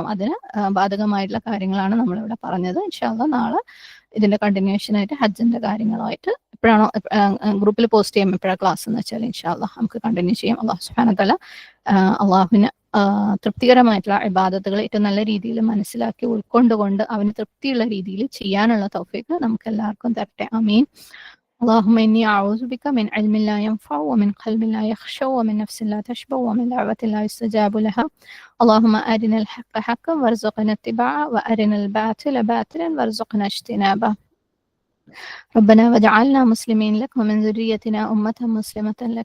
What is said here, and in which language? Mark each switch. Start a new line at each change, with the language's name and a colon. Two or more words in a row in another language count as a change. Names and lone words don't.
Malayalam: അതിന് ബാധകമായിട്ടുള്ള കാര്യങ്ങളാണ് നമ്മളിവിടെ പറഞ്ഞത്.
Arabic: إن شاء الله
Malayalam: നാളെ ഇതിന്റെ കണ്ടിന്യൂഷൻ ആയിട്ട് ഹജ്ജിന്റെ കാര്യങ്ങളുമായിട്ട് എപ്പോഴാണോ ഗ്രൂപ്പിൽ പോസ്റ്റ് ചെയ്യാം എപ്പോഴാണ് ക്ലാസ് എന്ന് വെച്ചാൽ
Arabic: إن شاء الله
Malayalam: നമുക്ക് കണ്ടിന്യൂ ചെയ്യാം.
Arabic: الله سبحانه وتعالى
Malayalam: അള്ളാഹുവിന് തൃപ്തികരമായിട്ടുള്ള ഇബാദത്തുകൾ ഏറ്റവും നല്ല രീതിയിൽ മനസ്സിലാക്കി ഉൾക്കൊണ്ടുകൊണ്ട് അവന് തൃപ്തിയുള്ള രീതിയിൽ ചെയ്യാനുള്ള തൗഫീഖ് നമുക്ക് എല്ലാവർക്കും തരട്ടെ. ആമീൻ.
Arabic: اللهم إني أعوذ بك من علم لا ينفع ومن قلب لا يخشع ومن نفس لا تشبع ومن دعوة لا يستجاب لها. اللهم أرنا الحق حقا وارزقنا اتباعه وأرنا الباطل باطلا وارزقنا اجتنابه. ربنا واجعلنا مسلمين لك ومن ذريتنا أمة مسلمة لك.